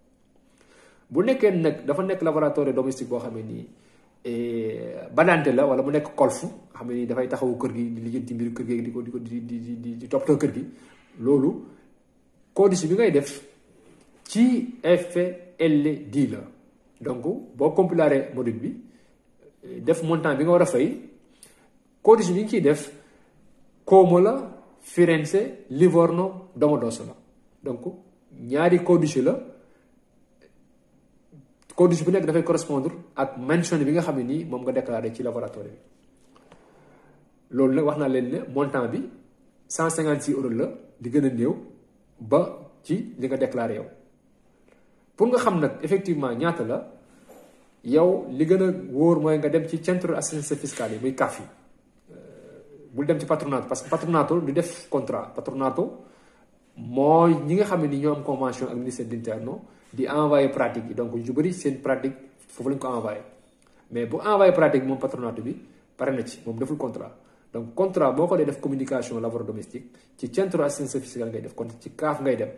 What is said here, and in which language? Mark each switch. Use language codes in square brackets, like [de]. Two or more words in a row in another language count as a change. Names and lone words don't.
[wo] bu nekkee nag dafa nekk [fr] laboratoire domestique [wo] boo xam ne nii badante la wala mu nekk kolfu xam ne nii dafay taxawu kër gi di lijjanti mbiru kër gi di toppatoo kër gi loolu codice bi ngay def ci FLD la. donc boo compilaré module bi def montant bi nga war a fay codice bi nga ciy def Como la Firenze Livorno Domodossola la donc ñaari codice la codice bu nekk dafay correspondre ak mention bi nga xam ne nii moom nga déclaré ci laboratoire bi. loolu nag wax naa leen ne montant bi 156 euros la di gën a néew ba ci li nga déclaré yow. pour nga xam nag effectivement ñaata la yow li gën a wóor mooy nga dem ci [fr] centre assistance fiscale [wo] yi muy CAF yi bul dem ci patronato [fr] parce que [wo] patronato du def contrat patronato mooy ñi nga xam ne ni ñoo am convention ak [fr] ministère de l'Interno [wo] di [fr] envoyé pratique [wo] yi donc ñu bëri seen pratique foofu lañ ko [fr] envoyé mais [wo] bu [fr] envoyé pratique [wo] moom patronato bi pare na ci moom deful [fr] contrat donc contrat [wo] boo ko dee def [fr] communication lavoro domestique [wo] ci [fr] centre assistance fiscale [wo] ngay def kon ci CAF ngay dem.